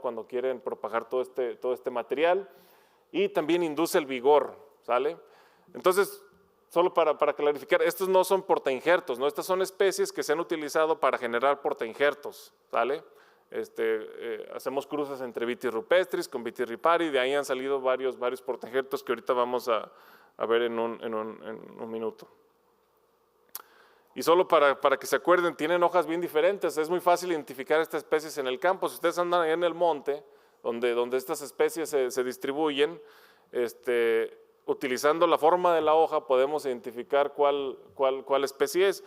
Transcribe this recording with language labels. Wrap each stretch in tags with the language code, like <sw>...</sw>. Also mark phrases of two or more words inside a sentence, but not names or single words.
<es>Cuando quieren propagar todo este material. Y también induce el vigor, ¿sale? Entonces, solo para clarificar, estos no son portainjertos, ¿no? Estas son especies que se han utilizado para generar portainjertos, ¿sale? Hacemos cruces entre Vitis rupestris con Vitis riparia, y de ahí han salido varios portainjertos que ahorita vamos a ver en un minuto. Y solo para que se acuerden, tienen hojas bien diferentes, es muy fácil identificar estas especies en el campo. Si ustedes andan ahí en el monte, donde estas especies se distribuyen, utilizando la forma de la hoja podemos identificar cuál especie es.</es>